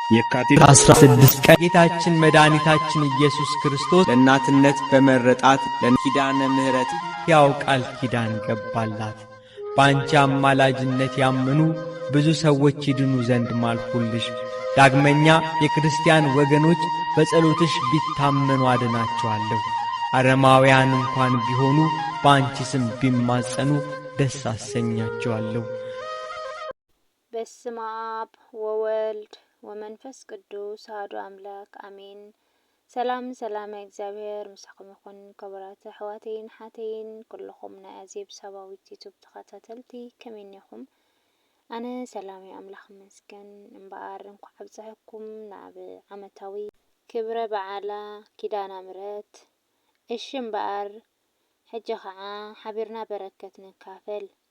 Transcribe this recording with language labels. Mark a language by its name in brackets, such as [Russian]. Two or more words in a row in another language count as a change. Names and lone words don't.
[Amharic] የካቲት 16 ቀን ጌታችን መድኃኒታችን ኢየሱስ ክርስቶስ ለእናትነት በመረጣት ለኪዳነ ምሕረት ያው ቃል ኪዳን ገባላት። በአንቺ አማላጅነት ያመኑ ብዙ ሰዎች ይድኑ ዘንድ ማልኩልሽ። ዳግመኛ የክርስቲያን ወገኖች በጸሎትሽ ቢታመኑ አድናቸዋለሁ። አረማውያን እንኳን ቢሆኑ በአንቺ ስም ቢማጸኑ ደስ አሰኛቸዋለሁ። [Geez] በስመ አብ ወወልድ ወመንፈስ ቅዱስ አሐዱ አምላክ አሜን። [Tigrinya] ሰላም እግዚአብሔር ምስኹም ይኹን። ክቡራት ኣሕዋተይን ሓተይን ኩልኹም ናይ ኣዜብ ሰባዊት ዩቱብ ተኸታተልቲ ከመይ ኢኹም? ኣነ ሰላም ኣምላኽ ይመስገን እምበኣር እንኳዕ ኣብፅሕኩም ናብ ዓመታዊ ክብረ በዓላ ኪዳነ ምሕረት እሺ እምበኣር ሕጂ ከዓ ሓቢርና በረከት ንካፈል።